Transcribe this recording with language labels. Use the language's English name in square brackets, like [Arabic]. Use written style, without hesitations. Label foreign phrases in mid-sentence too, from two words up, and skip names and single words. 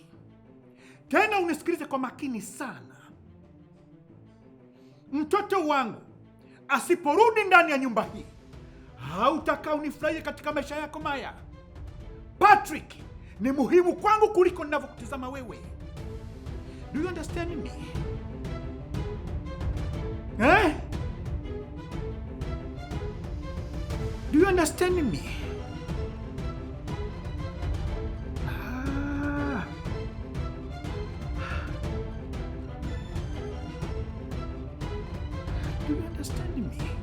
[Swahili] Tena unisikilize kwa makini sana. Mtoto wangu asiporudi ndani ya nyumba hii, hautakaa unifurahie katika maisha yako Maya. Patrick ni muhimu kwangu kuliko ninavyokutazama wewe. [English] Do you understand me? Do you understand me? Do you understand me?